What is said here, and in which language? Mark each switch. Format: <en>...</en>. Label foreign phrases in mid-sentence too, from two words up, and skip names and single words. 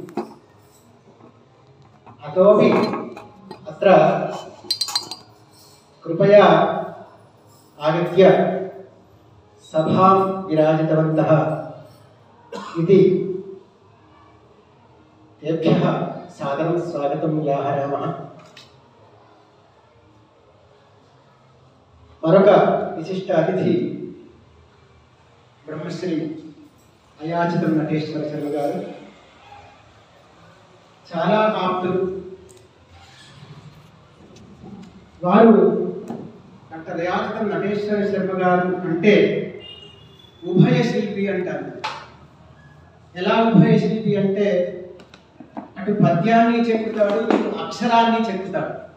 <sa>अतोपि अत्र कृपया आगत्य सभां विराजितवन्तः इति तेभ्यः सादरं स्वागतं व्याहरामः।</sa> <te>మరొక విశిష్ట అతిథి బ్రహ్మశ్రీ అయాచితం నటేశ్వర శర్మ గారు। చాలా ఆప్తులు వారు డాక్టర్ అయాచితం నటేశ్వర శర్మ గారు అంటే ఉభయ శిల్పి అంటారు. ఎలా ఉభయ శిల్పి అంటే అటు పద్యాన్ని చెక్కుతాడు, ఇటు అక్షరాన్ని చెక్కుతాడు.</te>